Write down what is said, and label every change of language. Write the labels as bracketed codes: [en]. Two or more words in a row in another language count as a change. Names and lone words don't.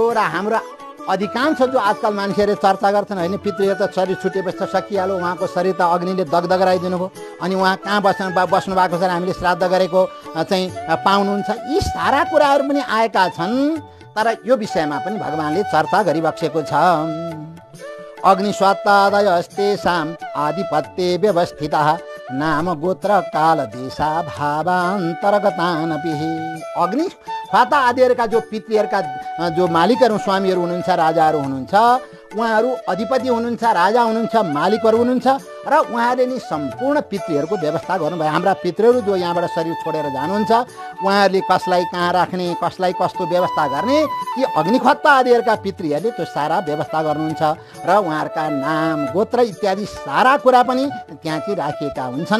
[ne] र हाम्रो अधिकांश जो आजकल मान्छेहरूले चर्चा गर्छन्, होइन पितृहरू त शरीर छुटेपछि त सकिहाल्यो, उहाँको शरीर त अग्निले दग्ध गराइदिनु भयो, अनि उहाँ कहाँ बस्नु भएको छ र हामीले श्राद्ध गरेको चाहिँ पाउनुहुन्छ। यी सारा कुराहरू पनि आएका छन्, तर यो विषयमा पनि भगवानले चर्चा गरिबक्सेको छ। [sa] अग्निस्वात्तादय अस्तेषां आधिपत्ये व्यवस्थितः नाम गोत्र काल देशा भावान्तर्गतानपि। [ne] अग्नि स्वाता आदिहरूका जो पितृहरूका जो मालिकहरू स्वामीहरू हुनुहुन्छ, राजाहरू हुनुहुन्छ, उहाँहरू अधिपति हुनुहुन्छ, राजा हुनुहुन्छ, मालिकहरू हुनुहुन्छ र उहाँले नि सम्पूर्ण पितृहरूको व्यवस्था गर्नुभयो। हाम्रा पितृहरू जो यहाँबाट शरीर छोडेर जानुहुन्छ, उहाँहरूले कसलाई कहाँ राख्ने, कसलाई कस्तो व्यवस्था गर्ने, ती अग्निखत्ता आदिहरूका पितृहरूले त्यो सारा व्यवस्था गर्नुहुन्छ र उहाँहरूका नाम गोत्र इत्यादि सारा कुरा पनि त्यहाँ चाहिँ राखिएका हुन्छन्।